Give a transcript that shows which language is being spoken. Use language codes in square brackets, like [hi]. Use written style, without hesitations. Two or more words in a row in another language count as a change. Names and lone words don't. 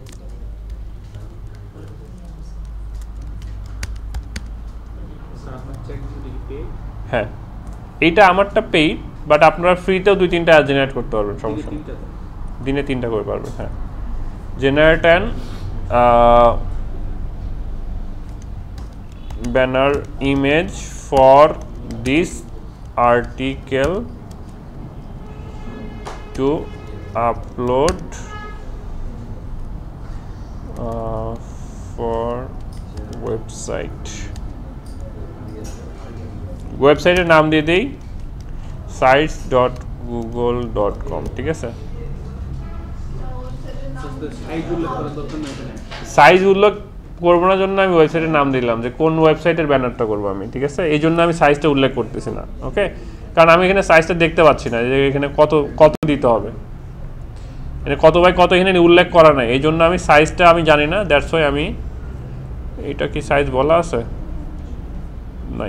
[bn] চেক হ্যাঁ, এইটা আমারটা পেইড, বাট আপনারা ফ্রিতেও 2-3টা অ্যাড জেনারেট করতে পারবেন, সমস্যা নেই। দিনে 3টা করে পারবেন। হ্যাঁ, [en] generate an banner image for this article to upload for website. [bn] ওয়েবসাইটের নাম দিয়ে দেই sites.google.com, ঠিক আছে? সাইজ উল্লেখ করবো না জন্য আমি ওয়েবসাইটের নাম দিলাম যে কোন ওয়েবসাইটের ব্যানারটা করবো আমি, ঠিক আছে? এই জন্য আমি সাইজটা উল্লেখ করতেছি না, ওকে? কারণ আমি এখানে সাইজটা দেখতে পাচ্ছি না যে এখানে কত কত দিতে হবে, মানে কত বাই কত এখানে উল্লেখ করা নাই, এই জন্য আমি সাইজটা আমি জানি না, [en] that's why [bn] আমি এটা কি সাইজ বলা আছে নাই।